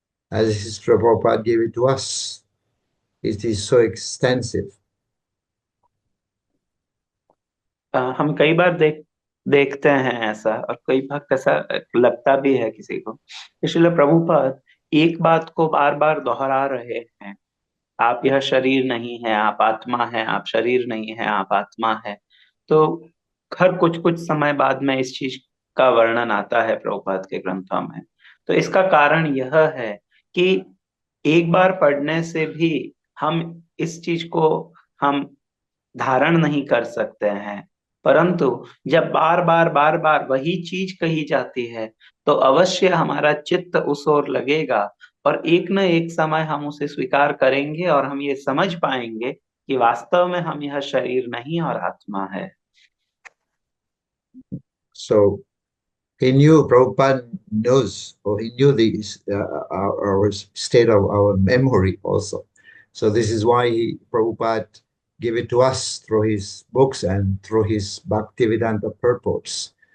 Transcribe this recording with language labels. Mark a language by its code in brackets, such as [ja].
[en] As Srila Prabhupada gave it to us, it is so extensive. [hi] हम कई बार देखते हैं ऐसा, और कई बार ऐसा लगता भी है किसी को, श्रील प्रभुपाद एक बात को बार बार दोहरा रहे हैं, आप यह शरीर नहीं है, आप आत्मा है, आप शरीर नहीं है, आप आत्मा है। तो हर कुछ कुछ समय बाद में इस चीज का वर्णन आता है प्रभुपाद के ग्रंथों में। तो इसका कारण यह है कि एक बार पढ़ने से भी हम इस चीज को हम धारण नहीं कर सकते हैं, परंतु जब बार बार वही चीज कही जाती है तो अवश्य हमारा चित्त उस ओर लगेगा, और एक न एक समय हम उसे स्वीकार करेंगे और हम ये समझ पाएंगे कि वास्तव में हम यह शरीर नहीं और आत्मा है। [en] So he knew, Prabhupada knows, or he knew our state of our memory also. So this is why Prabhupada gave it to us through his books and through his Bhaktivedanta purports.